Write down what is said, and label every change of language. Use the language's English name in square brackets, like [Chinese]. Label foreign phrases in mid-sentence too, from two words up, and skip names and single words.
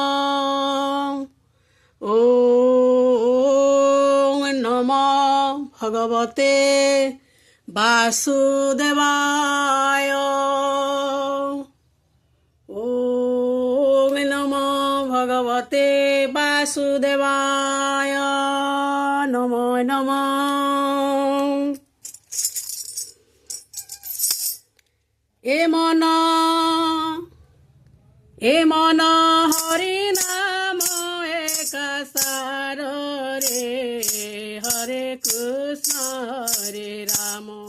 [Sanskrit] ওং নমো ভগবতে বাসুদেবায়। ওং নমো ভগবতে বাসুদেবায়। নমো নমঃ। [Bangla] এ মন হরি নাম একাসার রে, হরে কৃষ্ণ হরে রাম।